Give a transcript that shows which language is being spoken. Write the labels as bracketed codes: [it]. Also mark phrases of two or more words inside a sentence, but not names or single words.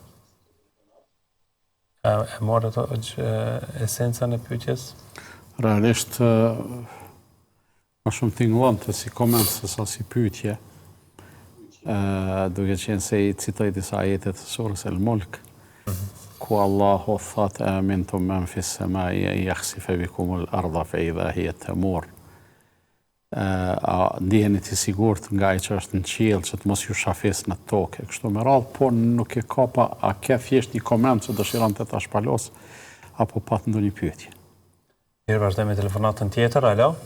[sq] E morë ato esencën e pyetjes? Realisht, më shumë tingëllonte si koment se sa si pyetje, duke qenë se i citoj disa ajetet të surës El Mulk, ku Allahu thot [ar] أأمنتم من في السماء أن يخسف بكم الأرض فإذا هي تمور. [sq] Ndiheni të sigurt nga ai që është në qiell që të mos ju shafes në tokë. Kështu me radhë, po nuk e ka pa, a ke thjesht një koment që dëshiron të ta shpalos, apo pat ndonjë pyetje? Mirë, vazhdojmë me telefonatën tjetër, alo?